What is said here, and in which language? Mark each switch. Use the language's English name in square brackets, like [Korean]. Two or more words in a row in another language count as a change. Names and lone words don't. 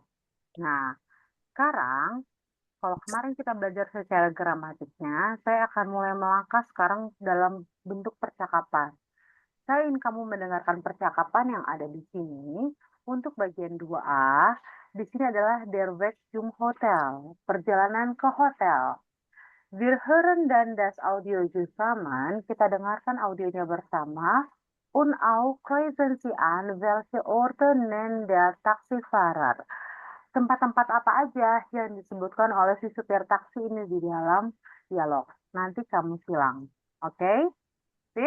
[Indonesian] Nah, sekarang, kalau kemarin kita belajar secara gramatiknya, saya akan mulai melangkah sekarang dalam bentuk percakapan. Saya ingin kamu mendengarkan percakapan yang ada di sini. Untuk bagian 2A, di sini adalah Der Weg zum Hotel, perjalanan ke hotel. [German] Wir hören dan das Audio zusammen, [Indonesian] kita dengarkan audionya bersama. [German] Und auch kreuzen Sie an, welche Orte nennt der Taxifahrer. [Indonesian] Tempat-tempat apa aja yang disebutkan oleh si supir taksi ini di dalam dialog. Nanti kamu silang. Oke? Sip?